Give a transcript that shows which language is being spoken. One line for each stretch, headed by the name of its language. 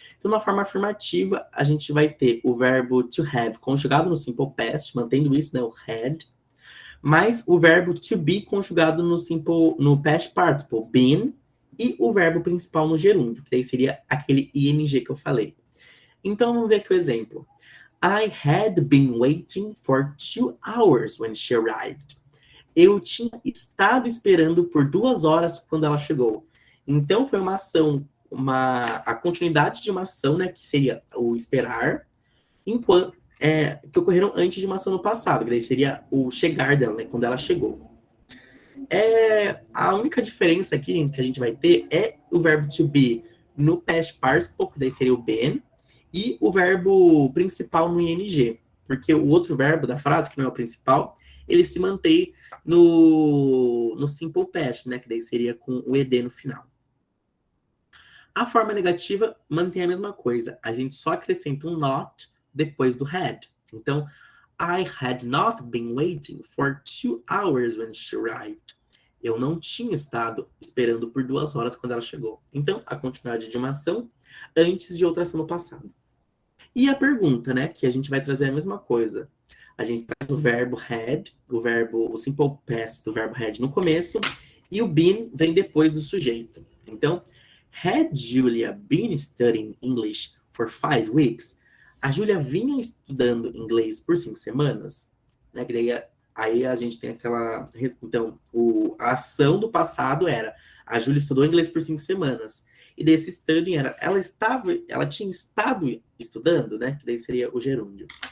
Portuguese: Então, na forma afirmativa, a gente vai ter o verbo to have conjugado no simple past, mantendo isso, né, o had, mais o verbo to be conjugado no past participle, been, e o verbo principal no gerúndio, que daí seria aquele ing que eu falei. Então, vamos ver aqui o exemplo.
English: I had been waiting for 2 hours when she arrived.
Portuguese: Eu tinha estado esperando por 2 horas quando ela chegou. Então, foi uma ação, a continuidade de uma ação, né, que seria o esperar, que ocorreram antes de uma ação no passado, que daí seria o chegar dela, né, quando ela chegou. A única diferença aqui que a gente vai ter é o verbo to be no past participle, que daí seria o been, e o verbo principal no ing, porque o outro verbo da frase, que não é o principal, ele se mantém no simple past, né, que daí seria com o ed no final. A forma negativa mantém a mesma coisa, a gente só acrescenta um not depois do had. Então,
English: I had not been waiting for 2 hours when she arrived.
Portuguese: Eu não tinha estado esperando por 2 horas quando ela chegou. Então, a continuidade de uma ação antes de outra ação no passado. E a pergunta, né, que a gente vai trazer a mesma coisa. A gente traz o verbo had, o simple past do verbo had no começo, e o been vem depois do sujeito. Então,
English: had Julia been studying English for 5 weeks?
Portuguese: A Júlia vinha estudando inglês por 5 semanas? Né, que daí, aí a gente tem aquela... Então, a ação do passado era a Júlia estudou inglês por 5 semanas. E desse studying era, ela tinha estado estudando, né? Que daí seria o gerúndio.